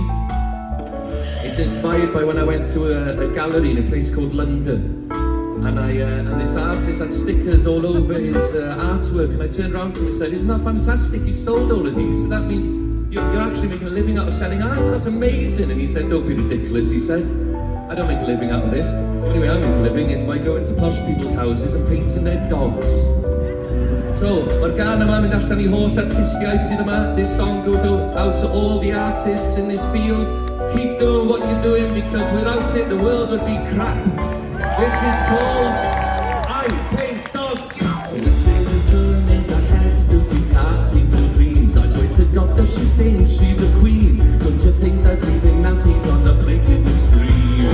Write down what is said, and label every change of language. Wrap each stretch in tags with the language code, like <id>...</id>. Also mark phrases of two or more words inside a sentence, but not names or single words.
<en>It's inspired by when I went to a gallery in a place called London, and this artist had stickers all over his artwork, and I turned around to him and said, "Isn't that fantastic? You've sold all of these, so that means you're actually making a living out of selling art. That's amazing." And he said, "Don't be ridiculous," he said. "I don't make a living out of this. The only way I make a living is by going to posh people's houses and painting their dogs." So,</en> <cy>mae'r gan yma mynd allan I holl artistiaid sydd yma.</cy> <en>This song goes out to all the artists in this field. Keep doing what you're doing, because without it, the world would be crap. This is called I Paint Dogs. So the sailor turning their heads to be people's dreams. I swear to God that she thinks she's a queen. Don't you think that leaving nappies on the plate is extreme?</en>